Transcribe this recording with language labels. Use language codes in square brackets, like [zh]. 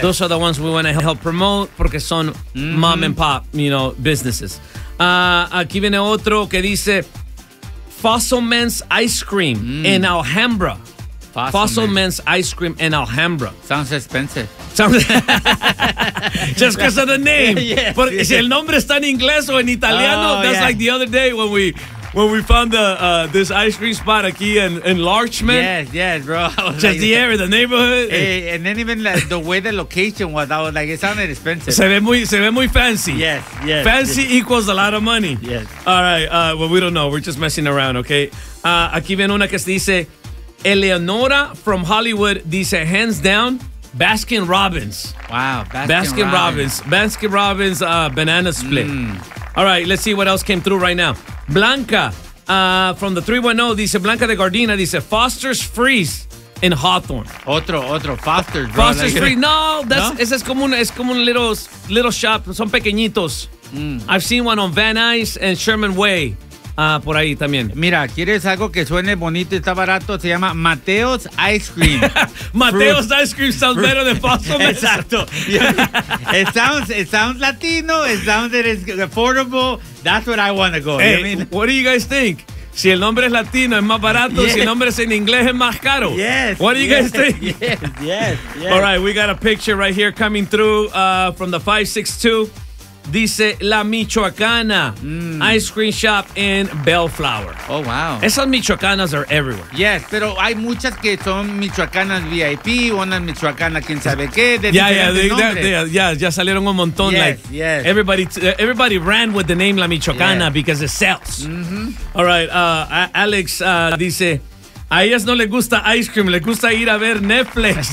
[en] Those are the ones we want to help promote [es] porque son [en] mom and pop, you know, businesses. [es] Aquí viene otro que dice, Fosselman's Ice Cream in Alhambra. [en] Fosselman's Ice Cream in Alhambra. Sounds expensive. Just because of the name. Yeah, [es] porque si el nombre está en inglés o en italiano, [en] that's like the other day when we when we found this ice cream spot [es] aquí [en] in Larchmont. Yes, bro. Just like, the area, the neighborhood. And then even like, the way the location was, I was like, it sounded expensive. [es] Se ve muy fancy. [en] Yes. Fancy equals a lot of money. Yes. All right. Well, we don't know. We're just messing around, okay? [es] Aquí viene una que dice, Eleonora from Hollywood dice, [en] hands down, [es] Baskin Robbins. [en] Wow. Baskin Robbins banana split. Mm. All right, let's see what else came through right now. [es] Blanca from the 310 dice, Blanca de Gardena dice, Foster's Freeze in Hawthorne. Otro, Foster's. Bro. [en] Foster's like, Freeze. No, that's, no? [es] Ese es como un [en] little shop. [es] Son pequeñitos. Mm. [en] I've seen one on Van Nuys and Sherman Way. [es] Por ahí también. Mira, ¿quieres algo que suene bonito y está barato? Se llama Mateo's Ice Cream. [en] Mateo's Fruit. Ice Cream sounds better than Paso Mesa. [es] Exacto. [en] It sounds Latino. It sounds that it's affordable. That's what I want to go. Hey, you know what, I mean? What do you guys think? [es] Si el nombre es latino, es más barato. [en] Yes. [es] Si el nombre es en inglés, es más caro. [en] Yes. What do you guys think? Yes. All right, we got a picture right here coming through from the 562. [es] Dice La Michoacana Ice Cream Shop in Bellflower. [en] Oh, wow. [es] Esas [en] Michoacanas are everywhere. Yes, [es] pero hay muchas que son Michoacanas VIP, una Michoacana quién sabe qué. Ya salieron un montón. [en] Yes, like, yes. Everybody ran with the name La Michoacana because it sells. Mm-hmm. [es] All right, Alex dice, a ellas no les gusta ice cream, les gusta ir a ver Netflix.